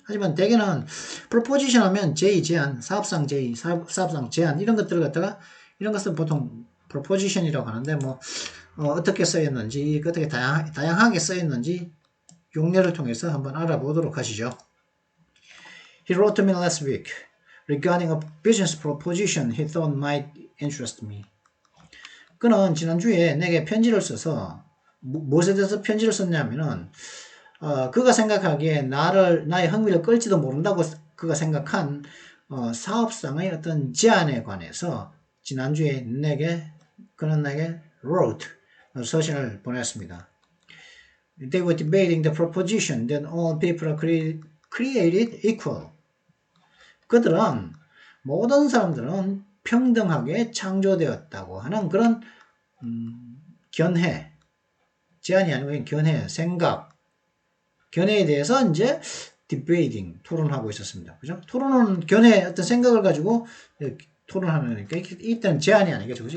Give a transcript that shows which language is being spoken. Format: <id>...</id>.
<ko>하지만 대개는 프로포지션 하면 제의, 제안, 사업상 제의, 사업상 제안 이런 것들을 갖다가 이런 것은 보통 프로포지션이라고 하는데 어떻게 쓰였는지, 어떻게 다양하게 쓰였는지 용례를 통해서 한번 알아보도록 하시죠.</ko> <en>He wrote to me last week regarding a business proposition he thought might interest me.</en> <ko>그는 지난주에 내게 편지를 써서 무엇에 대해서 편지를 썼냐면은 그가 생각하기에 나의 흥미를 끌지도 모른다고 그가 생각한 사업상의 어떤 제안에 관해서 지난주에 그는 내게 wrote 서신을 보냈습니다.</ko> <en>They were debating the proposition that all people are created equal.</en> <ko>그들은 모든 사람들은 평등하게 창조되었다고 하는 그런 견해, 제안이 아니고 견해, 생각, 견해에 대해서 이제 debating, 토론하고 있었습니다. 그죠? 토론은 견해, 어떤 생각을 가지고 토론하는 거니까 이때는 제안이 아니겠죠. 그죠?</ko>